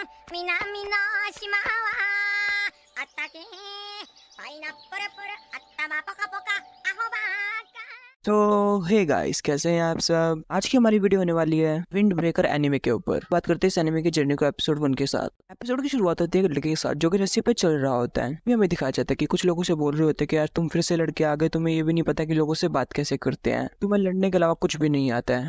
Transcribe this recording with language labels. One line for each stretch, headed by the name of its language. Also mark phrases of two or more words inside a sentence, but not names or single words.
Japanese: 南の島はあったけパイナップルプル頭ポカポカアホバーカ
Hindi: तो
English: hey guys,
Hindi: कैसे हैं आप सब। आज की हमारी वीडियो होने वाली है विंड ब्रेकर एनिमे के ऊपर। बात करते हैं इस एनिमे की जर्नी को एपिसोड 1 के साथ। एपिसोड की शुरुआत होती है लड़के के साथ जो कि रस्सी पे चल रहा होता है। हमें दिखाया जाता है कि कुछ लोगों से बोल रहे होते हैं कि यार तुम फिर से लड़के आ गए, तुम्हें ये भी नहीं पता कि लोगों से बात कैसे करते हैं, तुम्हें लड़ने के अलावा कुछ भी नहीं आता है।